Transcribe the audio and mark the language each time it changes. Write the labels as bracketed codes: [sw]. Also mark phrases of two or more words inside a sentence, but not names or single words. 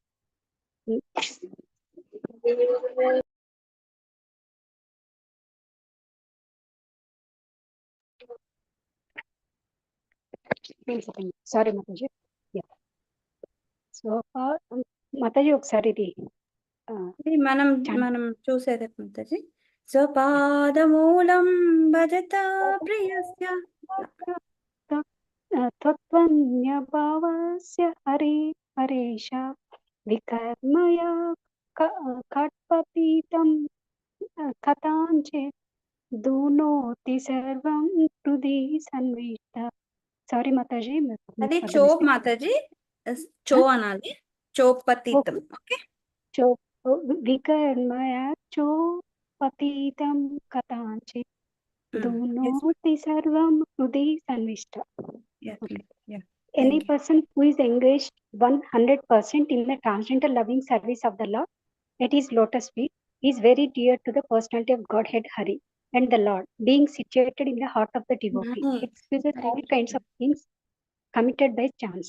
[en] Sorry, Mataji. Yeah. So, Mataji, [te] ఒకసారి ఇది ఇది మనం చూసేది Mataji. [sa] స్వపాదమూలం భజత ప్రియస్య त्वन्यभावस्य हरे हरेश विकर्मया खट्पतितं कथाञ्चित् दुनोति सर्वं हृदि सन्विष्ट. [en] Sorry, Mataji. [te] అది [en] for the చో mistake. [te] మాతాజీ చో అనాలి చోపతీతం ఓకే [sa] Chop विकर्मया चोपतितं कथाञ्चित् दुनोति सर्वं हृदि सन्विष्ट. [en] Okay. Any person who is engaged 100% in the transcendental loving service of the Lord, at his lotus feet, is very dear to the personality of Godhead Hari, and the Lord, being situated in the heart of the devotee, excuses all kinds of things committed by chance.